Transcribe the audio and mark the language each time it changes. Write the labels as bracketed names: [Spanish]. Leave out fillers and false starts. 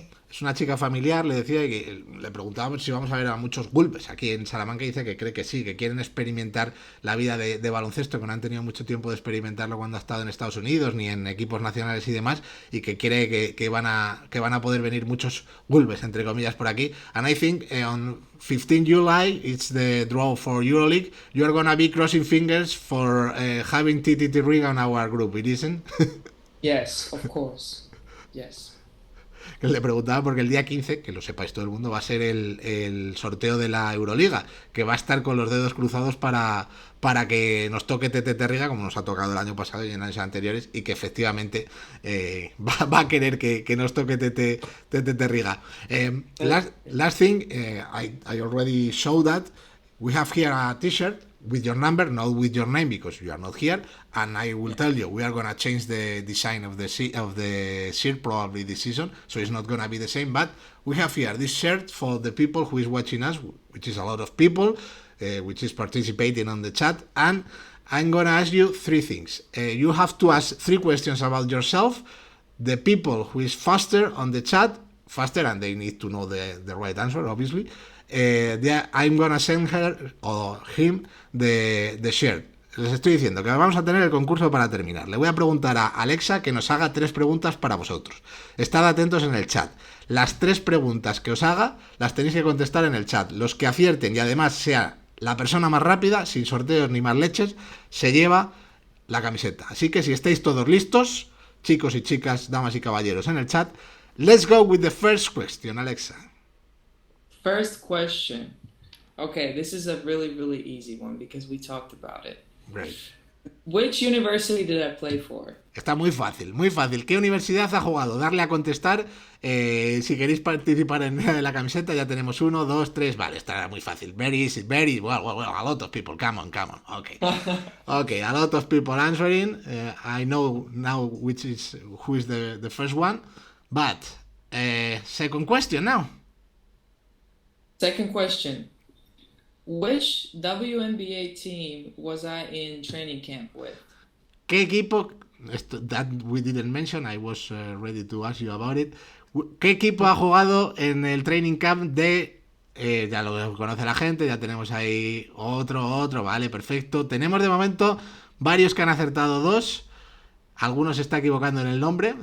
[Spanish] Es una chica familiar, le decía, que le preguntábamos si vamos a ver a muchos Gulbes aquí en Salamanca, y dice que cree que sí, que quieren experimentar la vida de baloncesto, que no han tenido mucho tiempo de experimentarlo cuando ha estado en Estados Unidos ni en equipos nacionales y demás, y que cree que van a poder venir muchos Gulbes, entre comillas, por aquí. [English] And I think on 15 July it's the draw for EuroLeague. You are gonna be crossing fingers for having TTT Riga on our group, it isn't? Yes, of course. Yes. [Spanish] Que le preguntaba porque el día 15, que lo sepáis todo el mundo, va a ser el sorteo de la Euroliga, que va a estar con los dedos cruzados para que nos toque TTT Riga, como nos ha tocado el año pasado y en años anteriores, y que efectivamente va a querer que nos toque TTT Riga. [English] Last thing, I already showed that. We have here a t-shirt with your number, not with your name, because you are not here, and I will tell you, we are going to change the design of the shirt probably this season, so it's not going to be the same, but we have here this shirt for the people who is watching us, which is a lot of people, which is participating on the chat, and I'm going to ask you three things. You have to ask three questions about yourself. The people who is faster on the chat faster, and they need to know the right answer, obviously. I'm gonna send her or him the shirt. [Spanish] Les estoy diciendo que vamos a tener el concurso para terminar. Le voy a preguntar a Aleksa que nos haga 3 preguntas para vosotros. Estad atentos en el chat. Las 3 preguntas que os haga las tenéis que contestar en el chat. Los que acierten y además sea la persona más rápida, sin sorteos ni más leches, se lleva la camiseta. Así que si estáis todos listos, chicos y chicas, damas y caballeros en el chat, [English] let's go with the first question, [Spanish] Aleksa. [English] First question. Okay, this is a really, really easy one because we talked about it. Great. Which university did I play for? [Spanish] Está muy fácil, muy fácil. ¿Qué universidad ha jugado? Darle a contestar. Si queréis participar en la camiseta, ya tenemos 1, 2, 3. Vale, está muy fácil. [English] Very easy, very well, a lot of people. Come on. Okay. Okay, a lot of people answering. I know now who is the first one. But second question now. Second question. Which WNBA team was I in training camp with? [Spanish] ¿Qué equipo? [English] That we didn't mention. I was ready to ask you about it. [Spanish] ¿Qué equipo ha jugado en el training camp de... ya lo conoce la gente, ya tenemos ahí otro, vale, perfecto. Tenemos de momento varios que han acertado 2. Algunos se está equivocando en el nombre.